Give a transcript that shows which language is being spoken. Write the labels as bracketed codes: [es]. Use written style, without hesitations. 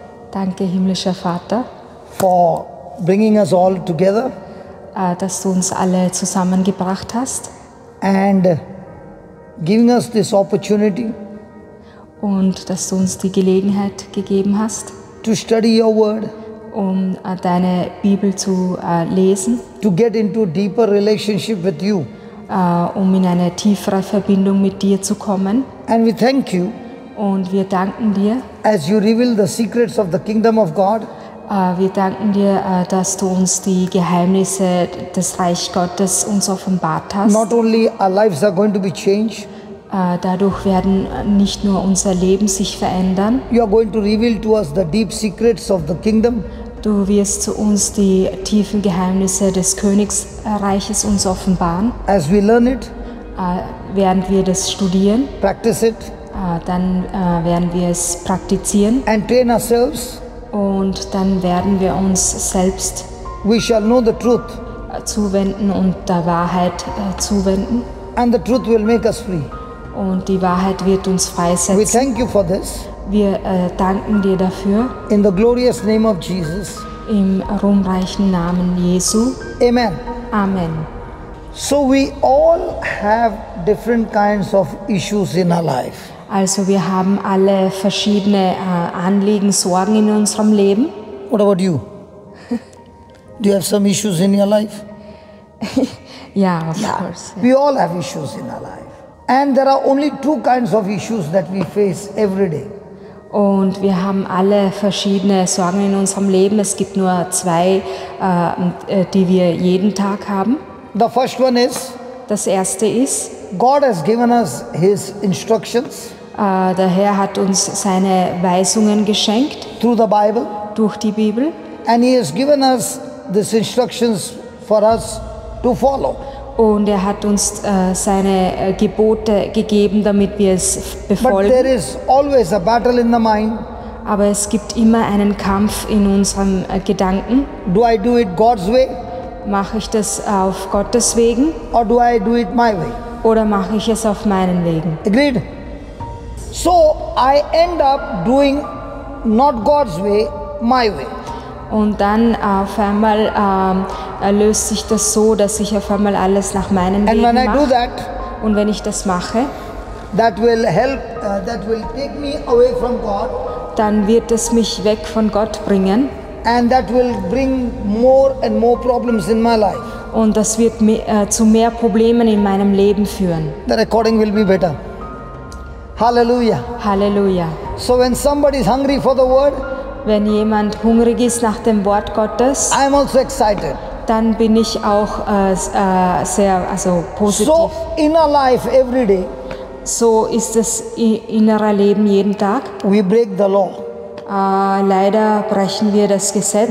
[de] Danke, himmlischer Vater, [en] for bringing us all together [de] dass du uns alle zusammengebracht hast [en] and giving us this opportunity [de] und dass du uns die Gelegenheit gegeben hast, [en] to study your word, [de] um deine Bibel zu lesen, [en] to get into deeper relationship with you. [de] um in eine tiefere Verbindung mit dir zu kommen. [en] And we thank you [de] Und wir danken dir, [en] as you reveal the secrets of the kingdom of God [de] wir danken dir, dass du uns die Geheimnisse des Reich Gottes uns offenbart hast. [en] not only our lives are going to be changed, [de] Dadurch werden nicht nur unser Leben sich verändern, [en] you are going to reveal to us the deep secrets of the kingdom, [de] du wirst zu uns die tiefen Geheimnisse des Königsreiches uns offenbaren. [en] as we learn it, [de] Während wir das studieren, [en] practice it, [de] dann werden wir es praktizieren [en] and train ourselves. [de] und dann werden wir uns selbst [en] We shall know the truth, [de] zuwenden und der Wahrheit zuwenden. [en] and the truth will make us free. [de] Und die Wahrheit wird uns [en] We [de] freisetzen. [en] thank you for this. [de] Wir danken dir dafür [en] In the glorious name of Jesus. [de] im ruhmreichen Namen Jesu. [en] Amen. [de] Amen. [en] So we all have different kinds of issues in our life. [de] Also wir haben alle verschiedene Anliegen, Sorgen in unserem Leben. [en] What about you? Do you have some issues in your life? Ja, of course. We all have issues in our life. And there are only two kinds of issues that we face every day. [de] Und wir haben alle verschiedene Sorgen in unserem Leben. Es gibt nur zwei, die wir jeden Tag haben. [en] The first one is [de] Das erste ist, [en] God has given us His instructions [de] der Herr hat uns seine Weisungen geschenkt [en] through the Bible, [de] durch die Bibel. [en] and He has given us these instructions for us to follow. [de] Und er hat uns seine Gebote gegeben, damit wir es [en] But there [de] befolgen. [en] is always a battle in the mind. [de] Aber es gibt immer einen Kampf in unserem Gedanken. [en] Do I do it God's way, [de] Mache ich das auf Gottes Wegen [en] or do I do it my way? [de] oder mache ich es auf meinen Wegen? [en] Agreed? So I end up doing not God's way, my way. [de] Und dann auf einmal löst sich das so, dass ich auf einmal alles nach meinen [en] And [de] Wegen [en] when I do [de] mache. [en] that, [de] Und wenn ich das mache, [en] that will help, that will take me away from God, [de] dann wird es mich weg von Gott bringen. [en] and that will bring more and more problems in my life. [de] Und das wird zu mehr Problemen in meinem Leben führen. [en] The recording will be better. Hallelujah. [de] Halleluja. [en] So when somebody is hungry for the word, [de] Wenn jemand hungrig ist nach dem Wort Gottes, [en] I am also excited. [de] dann bin ich auch sehr positiv. [en] So in our life every day, [de] So ist das innere Leben jeden Tag. [en] we break the law. [de] Leider brechen wir das Gesetz.